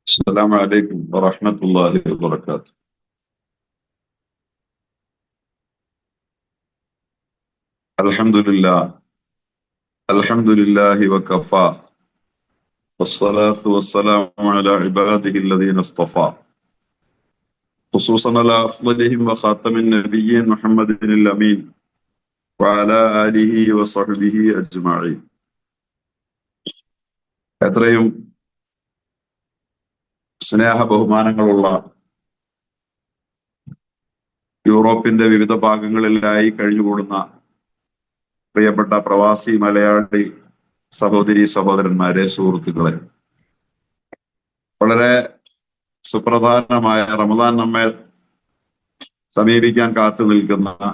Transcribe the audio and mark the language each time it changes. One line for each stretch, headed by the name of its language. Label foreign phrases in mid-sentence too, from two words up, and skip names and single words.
Arabic: السلام عليكم ورحمة الله وبركاته. الحمد لله وكفى، والصلاة والسلام على عباده الذين اصطفى، خصوصا على أفضلهم وخاتم النبيين محمد الأمين وعلى آله وصحبه أجمعين.
Malayalam: എത്രയും സ്നേഹ ബഹുമാനങ്ങളുള്ള യൂറോപ്പിന്റെ വിവിധ ഭാഗങ്ങളിലായി കഴിഞ്ഞുകൂടുന്ന പ്രിയപ്പെട്ട പ്രവാസി മലയാളി സഹോദരി സഹോദരന്മാരെ, സുഹൃത്തുക്കളെ, വളരെ സുപ്രധാനമായ റമദാൻ നമ്മെ സമീപിക്കാൻ കാത്തു നിൽക്കുന്ന